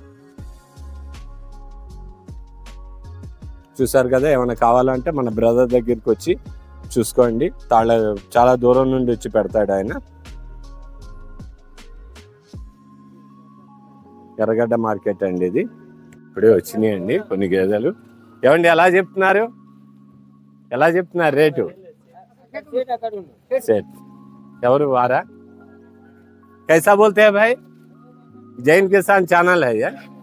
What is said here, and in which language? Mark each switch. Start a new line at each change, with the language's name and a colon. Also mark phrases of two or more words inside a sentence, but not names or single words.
Telugu: చూసారు కదా ఏమైనా కావాలంటే మన బ్రదర్ దగ్గరికి వచ్చి చూసుకోండి చాలా దూరం నుండి వచ్చి పెడతాడు ఆయన ఎర్రగడ్డ మార్కెట్ అండి ఇది ఇప్పుడే వచ్చినాయి అండి కొన్ని గేదెలు ఏమండి ఎలా చెప్తున్నారు రేటు सेठ ఎవరు వారా
Hindi: कैसा बोलते हैं भाई जैन किसान चैनल है यार